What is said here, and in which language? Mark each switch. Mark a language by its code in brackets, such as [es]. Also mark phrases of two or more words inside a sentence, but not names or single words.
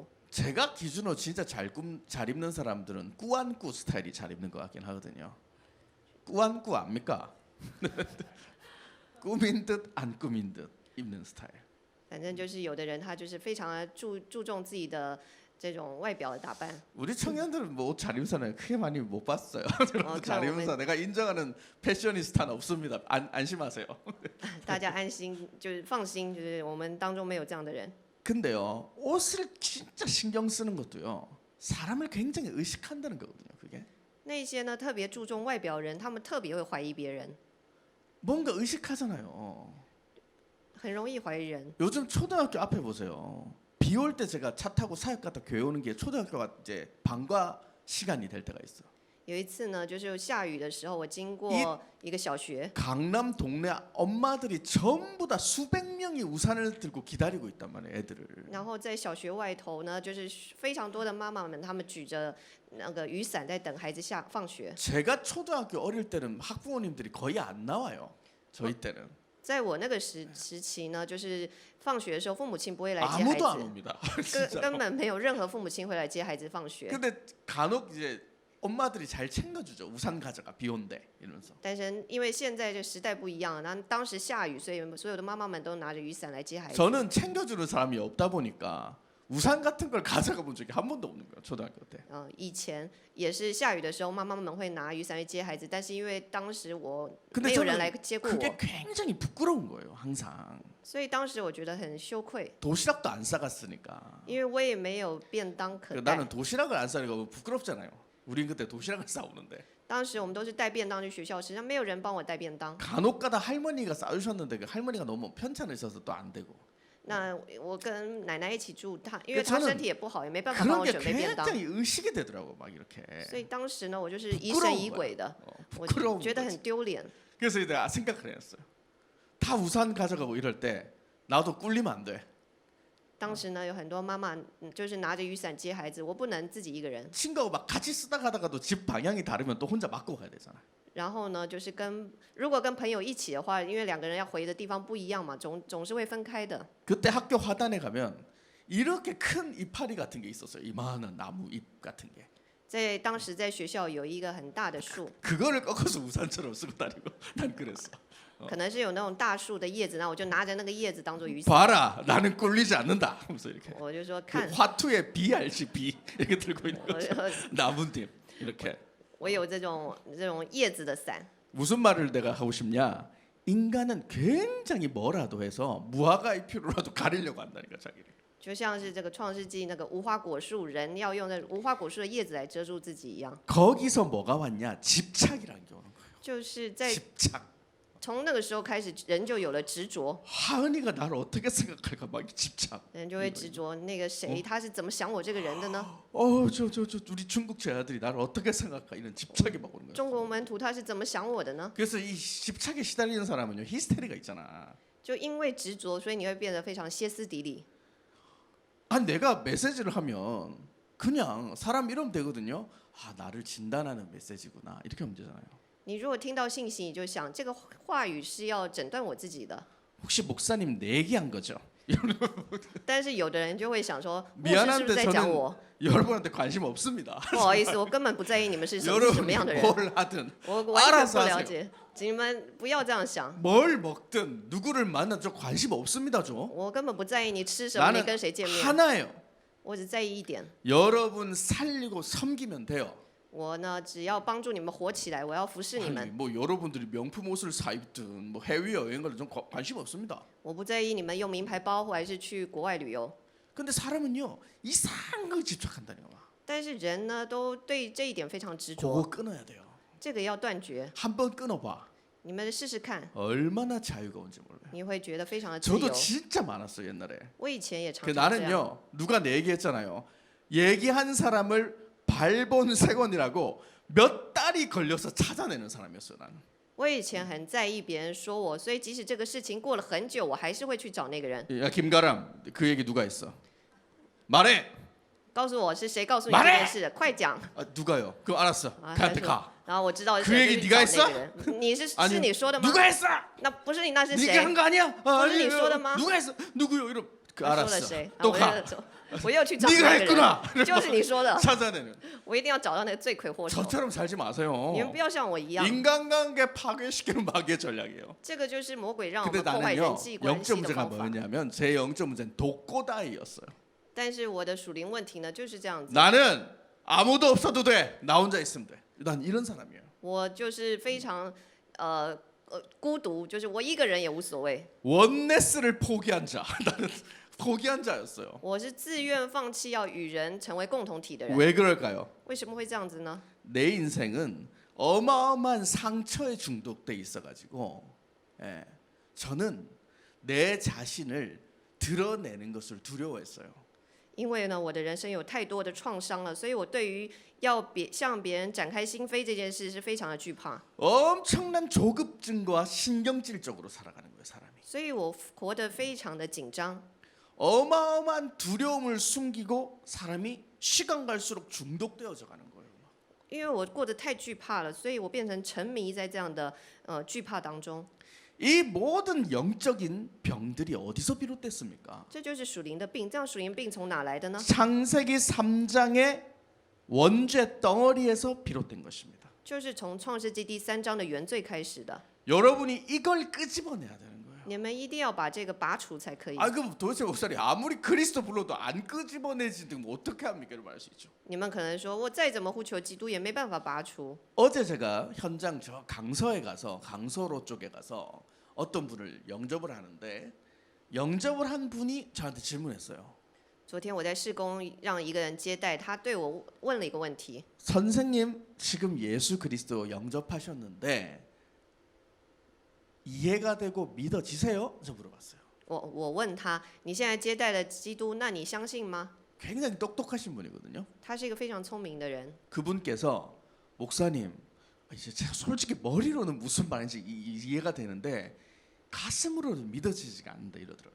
[ko] 제가 기준으로 진짜 잘 입는 사람들은 꾸안꾸 스타일이 잘 입는 것 같긴 하거든요. 꾸안꾸 압니까? 꾸민 듯 안 꾸민 듯 입는 스타일. [zh] 反正就是有的人他就是非常的注重自己的这种外表的打扮。 [ko] 우리 청년들은 뭐 옷 잘 입는 사람 크게 많이 못 봤어요. 어, 잘 입는 그럼 사람 내가 인정하는 패셔니스타는 없습니다. 안심하세요. [zh] 大家安心，就是放心，就是我们当中没有这样的人。 [ko] 근데요 옷을 진짜 신경 쓰는 것도요 사람을 굉장히 의식한다는 거거든요. 그게 [zh] 那些呢特别注重外表的人，他们特别会怀疑别人， [ko] 뭔가 의식하잖아요. [zh] 很容易怀疑人。 [ko] 요즘 초등학교 앞에 보세요. 비 올 때 제가 차 타고 사역 갔다 교회 오는 게 초등학교가 이제 방과 시간이 될 때가 있어. [zh] 有一次呢，就是下雨的时候，我经过一个小学， [ko] 강남 동네 엄마들이 전부 다 수백 명이 우산을 들고 기다리고 있단 말이에요, 애들을. [zh] 然后在小学外头呢，就是非常多的妈妈们，她们举着那个雨伞在等孩子放学。 [ko] 제가 초등학교 어릴 때는 학부모님들이 거의 안 나와요. 저희 때는 [zh] 在我那个时期呢，就是放学的时候，父母亲不会来接孩 [ko] 아무도 안 [zh] 子， [ko] 옵니다. [zh] 根 [ko] 진짜. [zh] 根本没有任何父母亲会来接孩子放学。 [ko] 근데 간혹 이제 엄마들이 잘 챙겨주죠. 우산 가져가 비 온대 이러면서. [zh] 但是因为现在这时代不一样，那当时下雨，所以所有的妈妈们都拿着雨伞来接孩子。 [ko] 저는 챙겨주는 사람이 없다 보니까 우산 같은 걸 가져가 본 적이 한 번도 없는 거예요. 초등학교 때. [zh] 以前也是下雨的时候，妈妈们会拿雨伞去接孩子，但是因为当时我 [ko] 근데 [zh] 没有人 [ko] 저는 [zh] 来接过 [ko] 그게 [zh] 我， [ko] 굉장히 부끄러운 거예요. 항상 [zh] 所以当时我觉得很羞愧， [ko] 도시락도 안 싸갔으니까. [zh] 因为我也没有便当可 [ko] 그 [zh] 带。 [ko] 나는 도시락을 안 싸니까 부끄럽잖아요. 우린 그때 도시락을 싸오는데 [zh] 当时我们都是带便当去学校吃，但没有人帮我带便当。 [ko] 간혹가다 할머니가 싸주셨는데 그 할머니가 너무 편찮으셔서 또 안 되고 [zh] 那我跟奶奶一起住，她因为她 [ko] 저는 [zh] 身体也不好，也没办法帮 [ko] 그런 [zh] 我 [ko] 게 [zh] 准备便当， [ko] 굉장히 의식이 되더라고 막 이렇게. [zh] 所以当时呢，我就是疑神疑鬼的，我 [ko] 부끄러운 [zh] 觉得 [ko] 거지. [zh] 很丢脸。 [ko] 그래서 내가 생각을 했어요. 다 우산 가져가고 이럴 때 나도 꿀리면 안 돼. [zh] 当时呢，有很多妈妈就是拿着雨伞接孩子，我不能自己一个人。 [ko] 친구하고 막 같이 쓰다 가다가도 집 방향이 다르면 또 혼자 맞고 가야 되잖아. [zh] 然后呢，就是如果跟朋友一起的话，因为两个人要回的地方不一样嘛，总是会分开的。 [ko] 그때 학교 화단에 가면 이렇게 큰 이파리 같은 게 있었어요. 이만한 나무 잎 같은 게. [zh] 在当时在学校有一个很大的树， [ko] 그거를 꺾어서 우산처럼 쓰고 다니고 난 그랬어. [zh] 可能是有那种大树的叶子，然后我就拿着那个叶子当做雨伞， [ko] 봐라, 나는 꿀리지 않는다. 하면서 이렇게 [zh] 我就说 [ko] 그 [zh] 看， [ko] 화투의 비 알지 비 이렇게 들고 있는 [zh] 我 [ko] 거죠. 나뭇잎 이렇게. [zh] 我有这种叶子的伞。 [ko] 무슨 말을 내가 하고 싶냐? 인간은 굉장히 뭐라도 해서 무화과의 피로라도 가리려고 한다니까 자기를. [zh] 就像是这个创世纪那个无花果树，人要用那无花果树的叶子来遮住自己一样， [ko] 거기서 뭐가 왔냐? 집착이라는 게 오는 거예요. [zh] 就是在 [ko] 집착. [zh] 从那个时候开始，人就有了执着， [ko] 하은이가 나를 어떻게 생각할까 막 집착. [zh] 人就会执着那个谁他是怎么想我这个人的呢？ [ko] 저 우리 중국 제 아들이 나를 어떻게 생각할까 이런 집착이 막 오는 거예요. [zh] 中国门徒他是怎么想我的呢？ [ko] 그래서 이 집착에 시달리는 사람은요 히스테리가 있잖아. [zh] 就因为执着，所以你会变得非常歇斯底里。 [ko] 아 내가 메시지를 하면 그냥 사람 이러면 되거든요. 아 나를 진단하는 메시지구나 이렇게 하면 되잖아요. [zh] 你如果听到信息，你就想这个话语是要诊断我自己的。 [ko] 혹시 목사님 내기한 거죠? [zh] 但是有的人就会想说，牧师是不是在讲我？ [ko] 여러분한테 관심 없습니다. [zh] 不好意思，我根本不在意你们是什么样的 [ko] 여러분이 [zh] 人， [ko] 뭘 하든 [zh] 我完全不 [ko] 알아서 [zh] 了 [ko] 하세요. [zh] 解。你们不要这样想， [ko] 뭘 먹든 누구를 만나든 저 관심 없습니다. 저 [zh] 我根本不在意你吃什么，你 [ko] 나는 [zh] 跟谁见面， [ko] 하나예요. [zh] 我只在意一点。 [ko] 여러분 살리고 섬기면 돼요. [zh] 我呢，只要帮助你们活起来，我要服侍你 [ko] 아니, [zh] 们。 [ko] 뭐 여러분들이 명품 옷을 사 입든 뭐 해외 여행 가든 좀 관심 없습니다. [zh] 我不在意你们用名牌包，或还是去国外旅游。 [ko] 근데 사람은요 이상한 거 집착한다는 거야. [zh] 但是人呢，都对这一点非常执 [ko] 그거 [zh] 着， [ko] 끊어야 돼요. [zh] 这个要断绝。 [ko] 한번 끊어봐. [zh] 你们试试看， [ko] 얼마나 자유가 온지 몰라요. [zh] 你会觉得非常的自 [ko] 저도 [zh] 由。 [ko] 진짜 많았어 요 옛날에. [zh] 我以前也常 [ko] 그 [zh] 常这样。 [ko] 나는요 누가 내 얘기했잖아요. 얘기한 사람을 발본색원이라고 몇 달이 걸려서 찾아내는 사람이었어요 나는. [zh] 我以前很在意别人说我，所以即使这个事情过了很久，我还是会去找那个人， [ko] 야 김가람 그 얘기 누가 했어? 말해. [zh] 告诉我是谁告诉你这件事的，快讲。 [ko] 아, 누가요? 그럼 알았어. [zh] 啊，他 [ko] 걔한테 [zh] 说 [ko] 가. [zh] 然后我知道是 [ko] 그 [zh] 谁 [ko] 얘기 [zh] 就去 [ko] 네가 [zh] 找那个人。你是 [ko] 아니 [zh] 你说的吗？ [ko] 누가 했어? [zh] 那不是你，那是 [ko] 네가 [zh] 谁？ [ko] 한 거 아니야? 아, 그것은 아니, [zh] 니说的吗? [ko] 누가 했어? 누구요? 이러. 그 [zh] 他说了 [ko] 알았어. [zh] 谁？啊 [ko] 또 [zh] 我 [ko] 가. [zh] 又我又去找 [ko] 네가 [zh] 那个 [ko] 했구나. [zh] 人，就是你说的， [ko] 찾아내는. [zh] 我一定要找到那个罪魁祸首。 [ko] 저처럼 살지 마세요. [zh] 你们不要像我一样， [ko] 인간관계 파괴시키는 마귀의 전략이에요. [zh] 这个就是魔鬼让我 [ko] 근데 [zh] 们破坏人 [ko] 나는요 [zh] 际关 [ko] 영적 [zh] 系的 [ko] 문제가 [zh] 方法。 [ko] 뭐였냐면 제 영적 문제는 독고다이였어요. [zh] 但是我的属灵问题呢，就是这样子。 [ko] 나는 아무도 없어도 돼. 나 혼자 있으면 돼. 난 이런 사람이에요. [zh] 我就是非常孤独，就是我一个人也无所谓。 [ko] 원네스를 포기한 자. 나는 포기한 자였어요. [zh] 我是自愿放弃要与人成为共同体的人。 [ko] 왜 그럴까요? [zh] 为什么会这样子呢？ [ko] 내 인생은 어마어마한 상처에 중독돼 있어가지고 저는 내 자신을 드러내는 것을 두려워했어요. [zh] 因为呢，我的人生有太多的创伤了，所以我对于向别人展开心扉这件事是非常的惧怕。 [ko] 엄청난 조급증과 신경질적으로 살아가는 거예요, 사람이. [zh] 所以我活得非常的紧张。 [ko] 어마어마한 두려움을 숨기고 사람이 시간 갈수록 중독되어져 가는 거예요. [zh] 因为我过得太惧怕了，所以我变成沉迷在这样的惧怕当中。 [ko] 이 모든 영적인 병들이 어디서 비롯됐습니까? [zh] 这就是属灵的病。这样属灵病从哪来的呢？ [ko] 창세기 3장의 원죄 덩어리에서 비롯된 것입니다. [zh] 就是从创世纪第3章的原罪开始的。 [ko] 여러분이 이걸 끄집어내야 되는 거예요. [zh] 你们一定要把这个拔除才可以。 [ko] 아 그럼 도대체 목사님 아무리 그리스도 불러도 안 끄집어내지면 어떻게 합니까? 이렇게 말할 수 있죠. [zh] 你们可能说，我再怎么呼求基督，也没办法拔除。 [ko] 어제 제가 현장 저 강서에 가서 강서로 쪽에 가서 어떤 분을 영접을 하는데 영접을 한 분이 저한테 질문했어요. [zh] 昨天我在事工让一个人接待，他对我问了一个问题： [ko] 선생님 지금 예수 그리스도 영접하셨는데 이해가 되고 믿어지세요? 저 물어봤어요. [zh] 我问他，你现在接待了基督，那你相信吗？ [ko] 굉장히 똑똑하신 분이거든요. [zh] 他是一个非常聪明的人。 [ko] 그분께서 목사님 이제 제가 솔직히 머리로는 무슨 말인지 이해가 되는데 가슴으로는 믿어지지가 않는다 이러더라고요.